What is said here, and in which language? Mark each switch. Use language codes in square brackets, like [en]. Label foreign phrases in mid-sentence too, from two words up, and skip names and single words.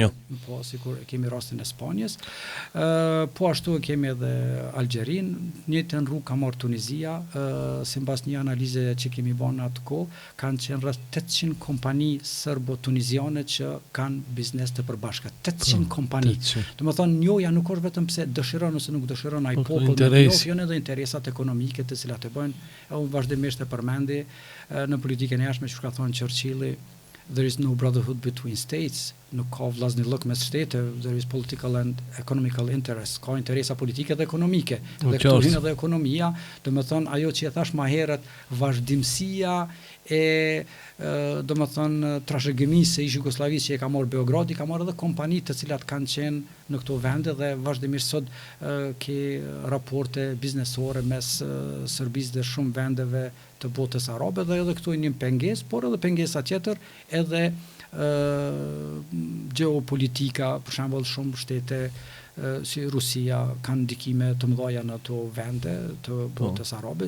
[sq] Po, sikur kemi rastin e Spanjës. Po ashtu kemi edhe Algjerin, njëjtën rrugë ka marrë Tunizia, sipas një analize që kemi bën atë kohë, kanë qenë rreth 800 kompani serbo-tuniziane që kanë biznes të përbashkët. 800 kompani. Domethënë njoja nuk është vetëm pse dëshiron ose nuk dëshiron ai popull, janë edhe interesat ekonomike të cilat e bëjnë vazhdimisht e përmendi në politikën e jashtme, që ka thonë Churchilli, [en] there is no brotherhood between states, [sq] nuk ka vllaznillëk mes shteteve, [en] there is political and economical interest, [sq] ka interesa politike dhe ekonomike, dhe këtu hyn edhe ekonomia, domethënë ajo që e thash më herët, vazhdimësia e domethënë trashëgimisë së Jugosllavisë që e ka marrë Beogradi, ka marrë edhe kompani të cilat kanë qenë në këto vende dhe vazhdimisht sot ke raporte biznesore mes Serbisë dhe shumë vendeve të botës arabe, dhe edhe këtu një pengesë, por edhe pengesa tjetër edhe geopolitika, për shembull shumë shtete si Rusia kanë ndikime të mëdha në ato vende të botës arabe.